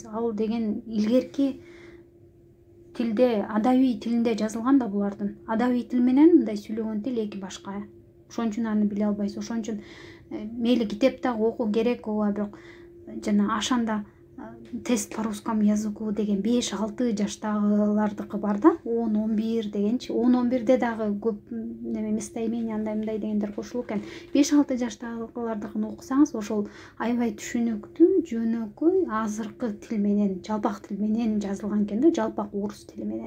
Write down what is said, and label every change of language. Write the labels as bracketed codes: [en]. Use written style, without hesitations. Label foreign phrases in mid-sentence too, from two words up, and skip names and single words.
[ky] Ал деген илгерки тилде, адабий тилинде жазылган да булардын. Адабий тил менен мындай сүйлөгөн тил эки башка. Ошон үчүн аны биле албайсыз. Ошон үчүн мейли китепте окуу керек, ооба, бирок жана ашанда [ru] тест по русскому языку [ky] деген 5-6 жаштагылардыкы бар да, 10-11 дегенчи. 10-11де дагы көп неме местоимение андай мындай дегендер кошулуп экен. 5-6 жаштагылардыкын окусаңыз, ошол аябай түшүнүктүү, жөнөкөй, азыркы тил менен, жалпак тил менен жазылган экен да, жалпак орус тили менен.